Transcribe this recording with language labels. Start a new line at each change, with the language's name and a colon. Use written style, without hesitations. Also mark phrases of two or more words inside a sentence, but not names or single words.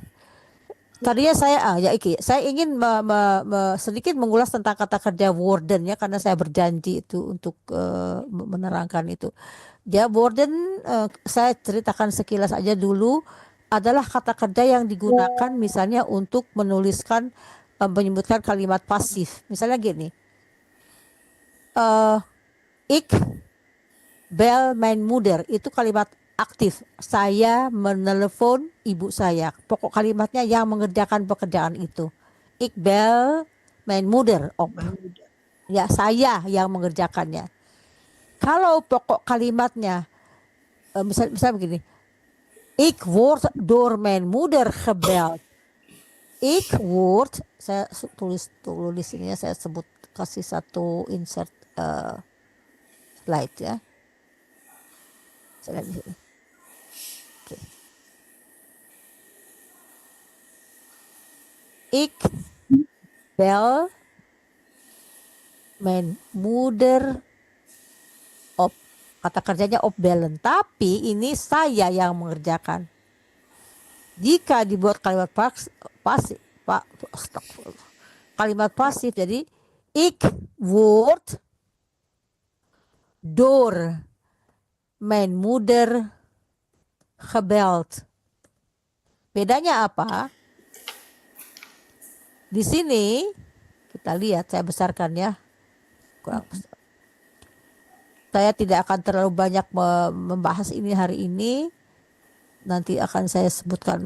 Indonesian: Tadinya saya ingin sedikit mengulas tentang kata kerja worden ya, karena saya berjanji itu untuk menerangkan itu. Ya, worden saya ceritakan sekilas aja dulu. Adalah kata kerja yang digunakan misalnya untuk menuliskan menyebutkan kalimat pasif. Misalnya gini.
Dutch: Ik bel mijn moeder
Indonesian: itu kalimat aktif. Saya menelepon ibu saya. Pokok kalimatnya yang mengerjakan pekerjaan itu.
Dutch: Ik bel mijn moeder op.
Indonesian: Ya, saya yang mengerjakannya. Kalau pokok kalimatnya misalnya begini.
Dutch: Ik word door mijn moeder gebeld. Ik word,
Indonesian: saya tulis ini ya, saya sebut kasih satu
English: insert slide
Indonesian: ya. Saya lihat di sini. Oke.
Dutch: Ik bel mijn moeder op.
Indonesian: Kata kerjanya opbellen, tapi ini saya yang mengerjakan. Jika dibuat kalimat pasif, kalimat pasif, jadi
Dutch: ik word door mijn moeder gebeld.
Indonesian: Bedanya apa? Di sini kita lihat, saya besarkan ya. Kurang besar. Saya tidak akan terlalu banyak membahas ini hari ini. Nanti akan saya sebutkan.